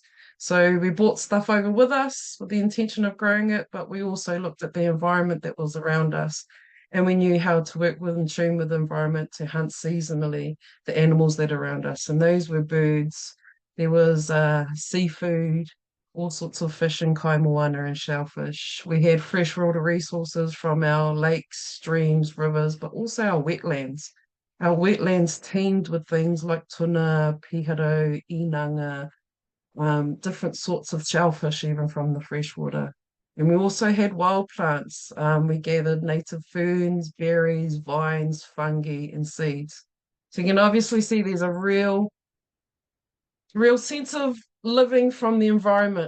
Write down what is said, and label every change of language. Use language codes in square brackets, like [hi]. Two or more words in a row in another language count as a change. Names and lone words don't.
[en] So we brought stuff over with us with the intention of growing it, but we also looked at the environment that was around us. And we knew how to work with and tune with the environment to hunt seasonally the animals that are around us. And those were birds, there was seafood, all sorts of fish and [mi] kai moana [en] and shellfish. We had freshwater resources from our lakes, streams, rivers, but also our wetlands. Our wetlands teemed with things like [mi] tuna, piharo, inanga, [en] different sorts of shellfish, even from the freshwater. And we also had wild plants. We gathered native ferns, berries, vines, fungi, and seeds. So you can obviously see there's a real sense of living from the environment.